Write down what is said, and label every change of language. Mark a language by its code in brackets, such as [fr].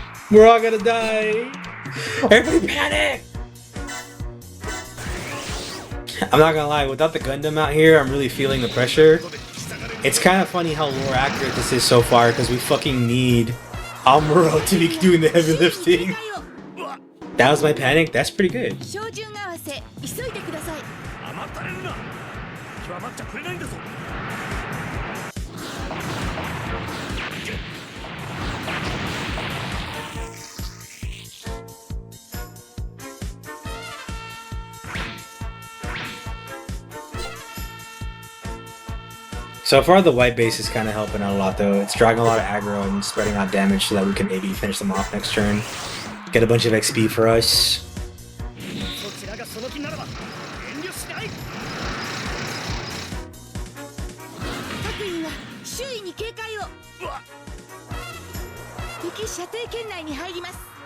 [en] We're all gonna die. Everybody panic! I'm not gonna lie, without the Gundam out here, I'm really feeling the pressure. It's kind of funny how lore accurate this is so far, because we fucking need Amuro to be doing the heavy lifting. That was my panic? That's pretty good. [ja] 照準合わせ、急いでください。甘ったれるな。極まっちゃくれないんだぞ。 [en] So far, the white base is kind of helping out a lot, though. It's dragging a lot of aggro and spreading out damage so that we can maybe finish them off next turn. Get a bunch of XP for us. [ja] そちらがその気ならば遠慮しない。各員は周囲に警戒を。敵射程圏内に入ります。